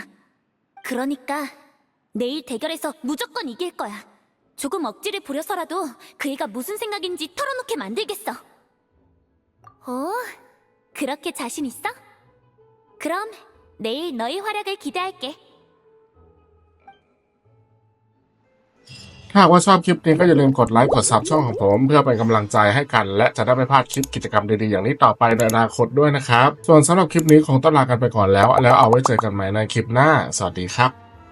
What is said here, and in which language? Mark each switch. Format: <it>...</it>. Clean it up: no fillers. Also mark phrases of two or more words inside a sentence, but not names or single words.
<ko>그러니까 내일 대결에서 무조건 이길 거야. 조금 억지를 부려서라도 그 애가 무슨 생각인지 털어놓게 만들겠어. 오, 그렇게 자신 있어? 그럼 내일 너의 활약을 기대할게.</ko> <th>ถ้าหากว่าชอบคลิปนี้ก็อย่าลืมกดไลค์กดซับช่องของผมเพื่อเป็นกำลังใจให้กันและจะได้ไม่พลาดคลิปกิจกรรมดีๆอย่างนี้ต่อไปในอนาคตด้วยนะครับส่วนสำหรับคลิปนี้คงต้องลากันไปก่อนแล้วเอาไว้เจอกันใหม่ในคลิปหน้าสวัสดีครับ</th>